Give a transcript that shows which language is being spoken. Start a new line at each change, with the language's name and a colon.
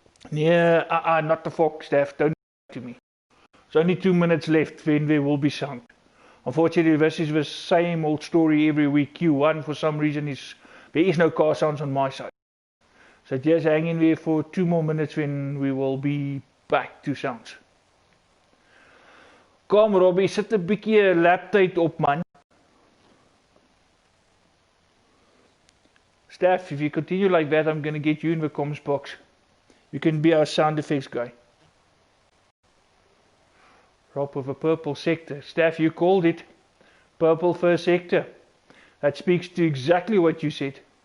English: Yeah, not the Fox, Steph, don't do that to me. There's only 2 minutes left when there will be sound. Unfortunately, this is the same old story every week. Q1, for some reason, there is no car sounds on my side. So just hang in there for 2 more minutes when we will be back to sounds.
Afrikaans: Kom Robbie, sit 'n bietjie laptyd op man.
English: Steph, if you continue like that, I'm going to get you in the comms box. You can be our sound effects guy. Rob with a purple sector. Steph, you called it. Purple first sector. That speaks to exactly what you said.